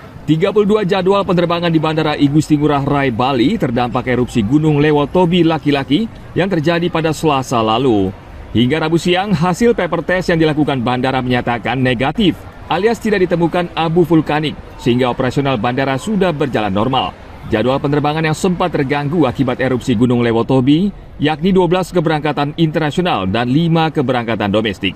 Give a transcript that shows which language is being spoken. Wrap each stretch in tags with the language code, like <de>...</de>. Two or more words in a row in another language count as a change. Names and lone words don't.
<id>32 jadwal penerbangan di Bandara I Gusti Ngurah Rai Bali terdampak erupsi Gunung Lewotobi laki-laki yang terjadi pada Selasa lalu. Hingga Rabu siang, hasil</id> <en>paper test</en> <id>yang dilakukan bandara menyatakan negatif, alias tidak ditemukan abu vulkanik, sehingga operasional bandara sudah berjalan normal. Jadwal penerbangan yang sempat terganggu akibat erupsi Gunung Lewotobi, yakni 12 keberangkatan internasional dan 5 keberangkatan domestik.</id>